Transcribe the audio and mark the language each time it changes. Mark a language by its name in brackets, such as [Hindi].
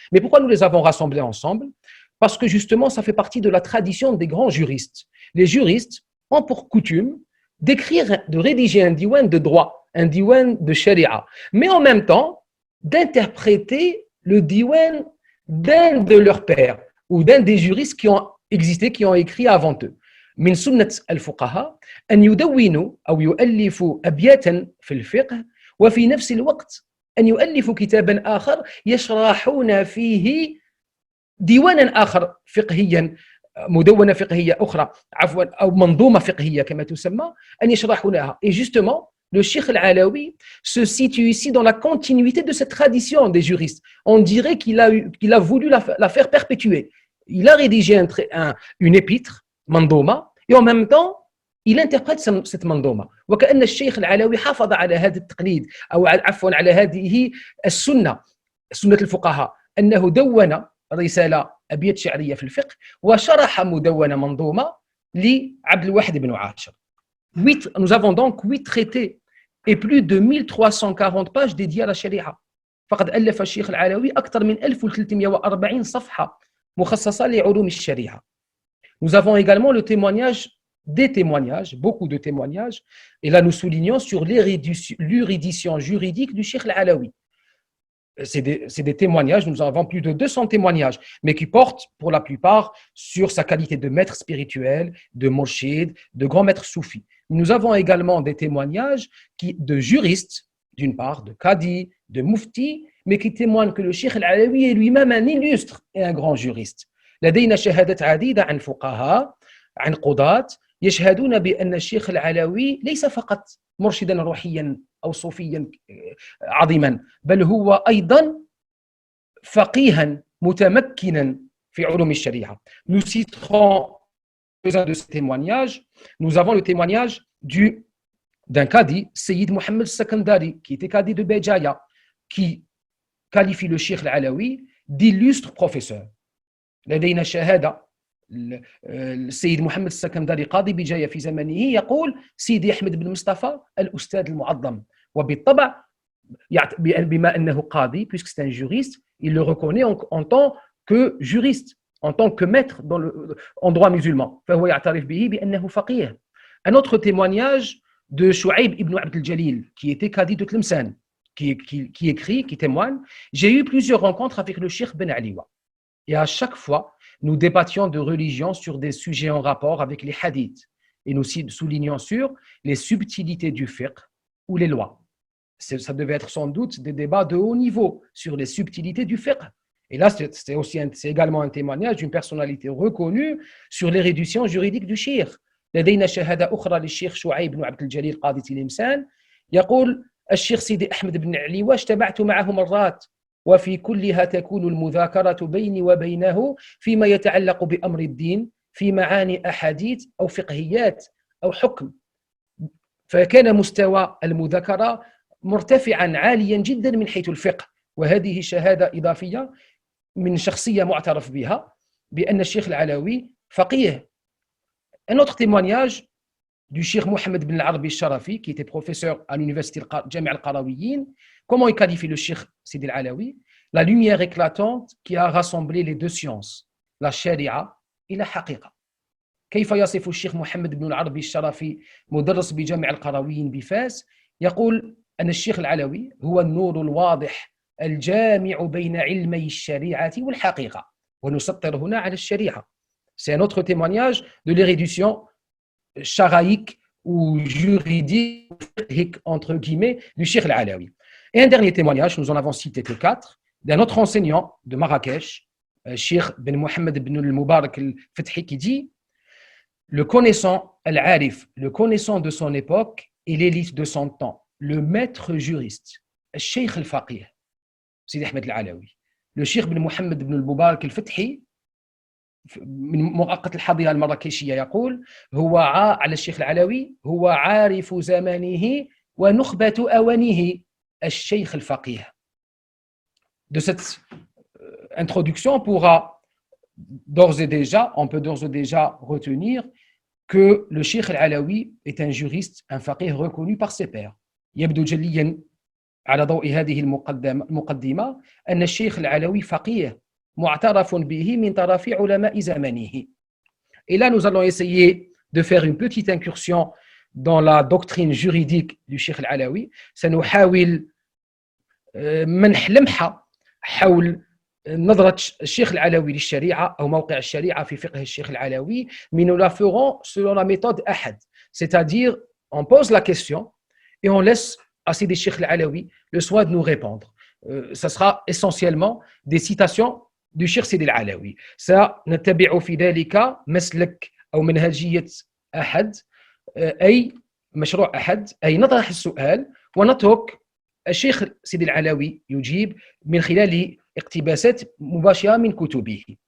[French] Mais pourquoi nous les avons rassemblés ensemble? Parce que justement, ça fait partie de la tradition des grands juristes. Les juristes ont pour coutume d'écrire, de rédiger un diwan de droit, un diwan de sharia, mais en même temps d'interpréter le diwan d'un de leurs pairs ou d'un des juristes qui ont existé, qui ont écrit avant eux. [Arabic] من سنة الفقهاء أن يدونوا أو يؤلفوا أبياتا في الفقه وفي نفس الوقت أن يؤلفوا كتابا آخر يشرحون فيه ديوانا آخر فقهيا مدونة فقهية أخرى عفوا أو منظومة فقهية كما تسمى أن يشرحونها. [French] Et justement, le Cheikh Al-Alawi se situe ici dans la continuité de cette tradition des juristes. On dirait qu'il a voulu la faire perpétuer. Il a rédigé une épître, mandoma, et en même temps, il interprète cette mandoma. [Arabic] وكأن الشيخ العلوي حافظ على هذا التقليد أو عفوا على هذه السنة الفقهاء أنه دون رسالة أبيات شعرية في الفقه وشرح مدونة منظومة لعبد الواحد بن عاشر. [French] Nous avons donc 8 traités et plus de 1340 pages dédiées à la sharia. [Arabic] فقد ألف الشيخ العلوي أكثر من 1340 صفحة مخصصة لعلوم الشريعة. [French] Nous avons également le témoignage, des témoignages, beaucoup de témoignages, et là nous soulignons sur l'érudition juridique du Cheikh Al-Alawi. C'est des témoignages, nous avons plus de 200 témoignages, mais qui portent pour la plupart sur sa qualité de maître spirituel, de murshid, de grand maître soufi. Nous avons également des témoignages de juristes, d'une part, de qadi, de mufti, mais qui témoignent que le Cheikh Al-Alawi est lui-même un illustre et un grand juriste. [Arabic] لدينا شهادات عديدة عن فقهاء عن قضاة يشهدون بأن الشيخ العلوي ليس فقط مرشدا روحيا أو صوفيا عظيما بل هو أيضا فقيها متمكنا في علوم الشريعة. [French] Nous citerons quelques-uns de ces témoignages. Nous avons le témoignage d'un qadi, Sayyid Mohammed Sakandari, qui était qadi de Béjaïa, qui qualifie le Cheikh Al-Alawi d'illustre professeur. [Arabic] لدينا شهادة السيد محمد السكندري قاضي بجاية في زمنه يقول سيدي أحمد بن مصطفى الأستاذ المعظم. وبالطبع بما أنه قاضي, [French] puisque c'est un juriste, il le reconnaît en tant que juriste, en tant que maître en droit musulman. [Arabic] فهو يعترف به بأنه فقيه. [French] Un autre témoignage de Chouaib ibn Abd al-Jalil, qui était qadi de Tlemcen, qui écrit, qui témoigne: j'ai eu plusieurs rencontres avec le Cheikh Ben Aliwa. Et à chaque fois, nous débattions de religion sur des sujets en rapport avec les hadiths. Et nous soulignions sur les subtilités du fiqh ou les lois. Ça devait être sans doute des débats de haut niveau sur les subtilités du fiqh. Et là, c'est également un témoignage d'une personnalité reconnue sur l'érudition juridique du cheikh. [Arabic] لدينا شهادة أخرى للشيخ شعيب بن عبد الجليل قاضي تلمسان يقول الشيخ سيدي أحمد بن علي اجتمعت معه مرات وفي كلها تكون المذاكرة بيني وبينه فيما يتعلق بأمر الدين في معاني أحاديث أو فقهيات أو حكم. فكان مستوى المذاكرة مرتفعا عاليا جدا من حيث الفقه. وهذه شهادة إضافية من شخصية معترف بها بأن الشيخ العلوي فقيه. [French] Un autre témoignage du Cheikh Mohammed bin al-Arabi al-Sharafi, qui était professeur à l'université Jami' al-Qarawiyyin. Comment il qualifie le Cheikh Sidi al-Alawi? La lumière éclatante qui a rassemblé les deux sciences, la sharia et la haqiqa. [Arabic] كيف يصف الشيخ محمد بن العربي الشرفي مدرس بجامع القرويين بفاس؟ يقول أن الشيخ العلوي هو النور الواضح الجامع بين علمي الشريعة والحقيقة. ونسطر هنا على الشريعة. [French] C'est un autre témoignage de l'érudition charaïque ou juridique, entre guillemets, du Cheikh Al-Alawi. Et un dernier témoignage, nous en avons cité que 4, d'un autre enseignant de Marrakech, Cheikh Ben Mohammed Ben al-Mubarak al-Fathi, qui dit: le connaissant, Al-Arif, le connaissant de son époque et l'élite de son temps, le maître juriste, Cheikh al-Faqih, Sidi Ahmed Al-Alawi, le Cheikh Ben Mohammed Ben al-Mubarak al-Fathi, [Arabic] من مؤقت الحضارة المراكشية يقول هو على الشيخ العلوي هو عارف زمانه ونخبة أوانه الشيخ الفقيه. [French] De cette introduction, on peut d'ores et déjà retenir que le Cheikh Al-Alawi est un juriste, un faqih reconnu par ses pairs. [Arabic] يبدو جليا على ضوء هذه المقدمة أن الشيخ العلوي فقيه معترف به من طرف علماء زمنه. [French] Et là, nous allons essayer de faire une petite incursion dans la doctrine juridique du Cheikh Al-Alawi. [Arabic] سنحاول منح لمحة حول نظرة الشيخ العلوي للشريعة أو موقع الشريعة في فقه الشيخ العلوي. [French] Mais nous la ferons selon la méthode Ahad, c'est-à-dire on pose la question et on laisse à Sidi Cheikh Al-Alawi le soin de nous répondre. Ça sera essentiellement des citations du Cheikh Sidi Al-Alawi. [Arabic] سنتبع في ذلك مسلك أو منهجية أحد، أي مشروع أحد، أي نطرح السؤال ونترك الشيخ سيدي العلوي يجيب من خلال اقتباسات مباشرة من كتبه.